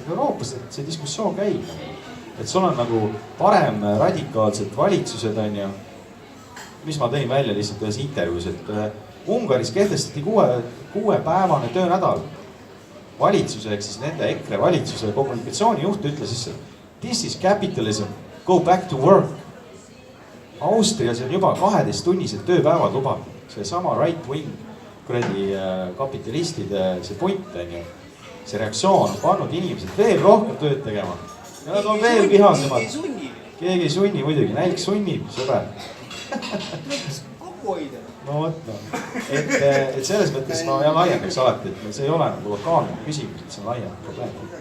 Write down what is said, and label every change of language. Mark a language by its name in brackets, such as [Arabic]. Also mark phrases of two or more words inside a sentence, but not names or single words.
[Estonian] Euroopas see diskussioon käib. Et sul on parem radikaalsed valitsused, mis ma tõin välja lihtsalt ühes intervjuus, et Ungaris kehtestati 6-päevane töönädal. Valitsuse, ehk siis nende EKRE valitsuse kommunikatsioonijuht ütles siis, et [English] this is capitalism, go back to work. [Estonian] Austrias on juba 12-tunnised tööpäevad lubatud. See sama [English] right wing [Estonian] kapitalistide see point, see reaktsioon on pannud inimesed veel rohkem tööd tegema. Ja nad on veel vihasemad. Keegi ei sunni muidugi, nälg sunnib, sõber. Kokku hoida. No võtta. Et selles mõttes ma laiendaks alati, et see ei ole lokaalne küsimus, et see on laiem probleem.